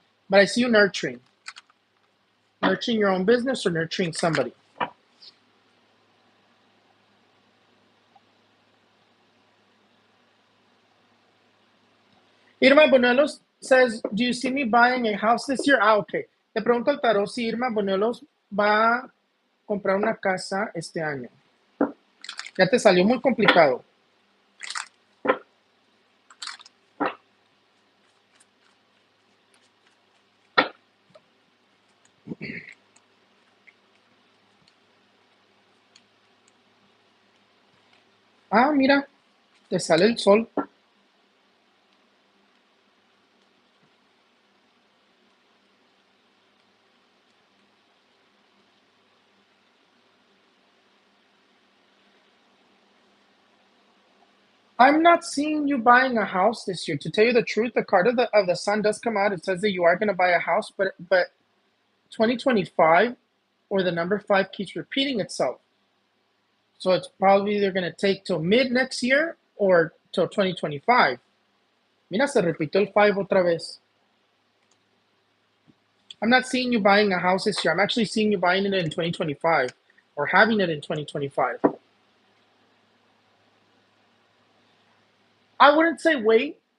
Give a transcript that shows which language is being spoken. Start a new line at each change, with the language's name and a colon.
English: But I see you nurturing your own business or nurturing somebody. Irma Bonelos says, do you see me buying a house this year? Ah, okay.
Spanish: Te pregunto al tarot si Irma Bonelos va a comprar una casa este año. Ya te salió muy complicado. Ah, mira, te sale el sol.
English: I'm not seeing you buying a house this year. To tell you the truth, the card of the sun does come out. It says that you are going to buy a house, but 2025 or the number 5 keeps repeating itself. So it's probably either going to take till mid next year or till 2025.
Spanish: Mira, se repitió el 5 otra vez.
English: I'm not seeing you buying a house this year. I'm actually seeing you buying it in 2025 or having it in 2025. I wouldn't say wait.